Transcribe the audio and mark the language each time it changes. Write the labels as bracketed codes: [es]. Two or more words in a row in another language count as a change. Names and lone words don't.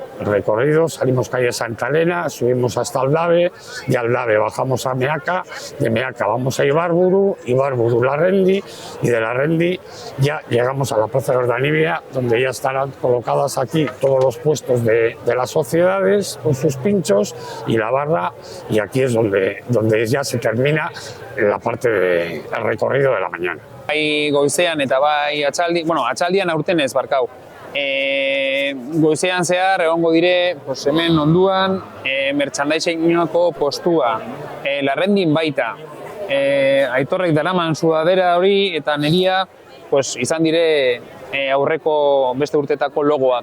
[es] El recorrido, salimos calle Santa Elena, subimos hasta Aldave, de Aldave bajamos a Meaca, de Meaca vamos a Ibarburu, La Rendi, y de La Rendi ya llegamos a la Plaza de Ordanibia, donde ya estarán colocadas aquí todos los puestos de las sociedades con sus pinchos y la barra, y aquí es donde ya se termina la parte del recorrido de la mañana. [eu] Bai goizean eta bai atxaldian aurten ez barkau. Goizean zehar egongo dire hemen onduan merchandisingeko postua, Larrendin baita. Aitorrek daraman sudadera hori eta neria izan dire aurreko beste urtetako logoak.